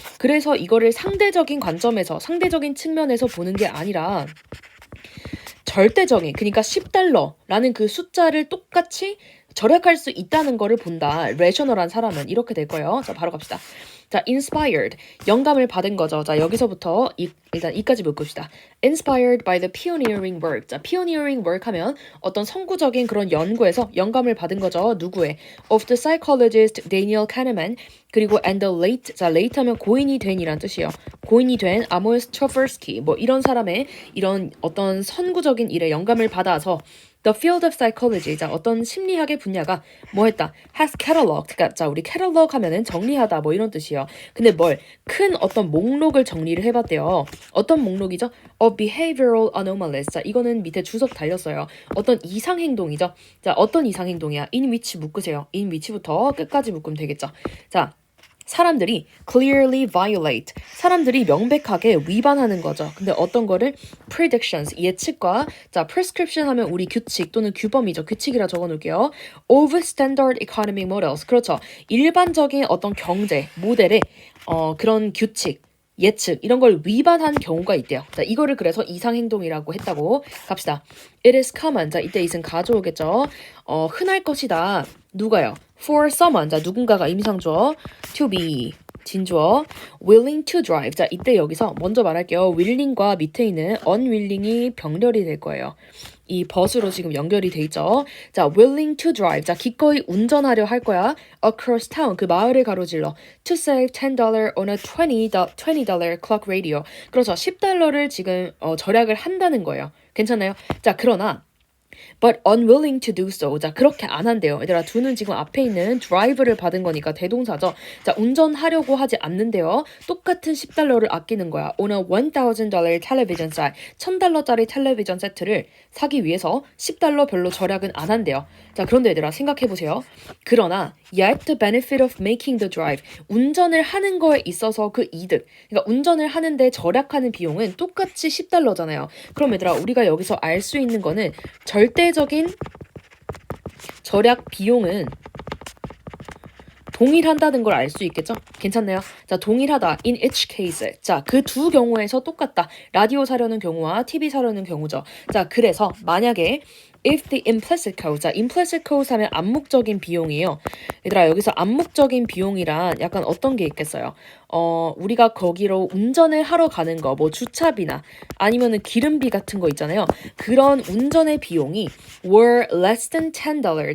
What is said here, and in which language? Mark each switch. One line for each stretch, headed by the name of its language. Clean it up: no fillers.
Korean: 그래서 이거를 상대적인 관점에서, 상대적인 측면에서 보는 게 아니라 절대적인, 그러니까 10달러라는 그 숫자를 똑같이 절약할 수 있다는 거를 본다. 레셔널한 사람은 이렇게 될 거예요. 자, 바로 갑시다. 자, inspired, 영감을 받은 거죠. 자, 여기서부터 일단 이까지 묶읍시다.
English: Inspired by the pioneering work.
Korean: 자,
English: pioneering work
Korean: 하면 어떤 선구적인 그런 연구에서 영감을 받은 거죠. 누구의?
English: Of the psychologist Daniel Kahneman.
Korean: 그리고
English: and the late,
Korean: 자, late 하면 고인이 된이란 뜻이에요. 고인이 된 Amos Tversky. 뭐 이런 사람의 이런 어떤 선구적인 일에 영감을 받아서
English: The field of psychology,
Korean: 자, 어떤 심리학의 분야가 뭐 했다?
English: Has cataloged,
Korean: 그러니까 자, 우리 catalog 하면은 정리하다 뭐 이런 뜻이에요. 근데 큰 어떤 목록을 정리를 해봤대요. 어떤 목록이죠?
English: Of behavioral anomalies.
Korean: 자, 이거는 밑에 주석 달렸어요. 어떤 이상 행동이죠. 자, 어떤 이상 행동이야?
English: In which 묶으세요. In which
Korean: 부터 끝까지 묶으면 되겠죠. 자, 사람들이
English: clearly violate,
Korean: 사람들이 명백하게 위반하는 거죠. 근데 어떤 거를 predictions, 예측과 자, prescription 하면 우리 규칙 또는 규범이죠. 규칙이라 적어놓을게요.
English: of standard economic models, 그렇죠.
Korean: 일반적인 어떤 경제 모델의 그런 규칙, 예측 이런 걸 위반한 경우가 있대요. 자, 이거를 그래서 이상행동이라고 했다고 갑시다.
English: It is common.
Korean: 자, 이때 is은 가져오겠죠. 흔할 것이다. 누가요?
English: For someone.
Korean: 자, 누군가가 임상주어.
English: To be.
Korean: 진주어.
English: Willing to drive.
Korean: 자, 이때 여기서 먼저 말할게요. willing과 밑에 있는 unwilling이 병렬이 될 거예요. 이 벗으로 지금 연결이 돼 있죠.
English: 자, willing to drive.
Korean: 자, 기꺼이 운전하려 할 거야.
English: Across town.
Korean: 그 마을을 가로질러.
English: To save $10 on a $20 clock radio. 그렇죠.
Korean: 10달러를 지금 절약을 한다는 거예요. 괜찮나요? 자, 그러나
English: but unwilling to do so.
Korean: 자, 그렇게 안 한대요. 얘들아, do는 지금 앞에 있는 drive를 받은 거니까 대동사죠. 자, 운전하려고 하지 않는데요. 똑같은 10달러를 아끼는 거야.
English: On a $1,000 television set.
Korean: $1,000짜리 텔레비전 세트를 사기 위해서 10달러 별로 절약은 안 한대요. 자, 그런데 얘들아, 생각해보세요. 그러나
English: yet the benefit of making the drive.
Korean: 운전을 하는 거에 있어서 그 이득. 그러니까 운전을 하는데 절약하는 비용은 똑같이 10달러잖아요. 그럼 얘들아, 우리가 여기서 알 수 있는 거는 절대적인 절약 비용은 동일한다는 걸 알 수 있겠죠? 괜찮나요? 자, 동일하다.
English: In each case.
Korean: 자, 그 두 경우에서 똑같다. 라디오 사려는 경우와 TV 사려는 경우죠. 자, 그래서 만약에
English: if the implicit cost.
Korean: 자, implicit cost 하면 암묵적인 비용이에요. 얘들아, 여기서 암묵적인 비용이란 약간 어떤 게 있겠어요? 우리가 거기로 운전을 하러 가는 거, 뭐 주차비나 아니면은 기름비 같은 거 있잖아요. 그런 운전의 비용이
English: were less than $10.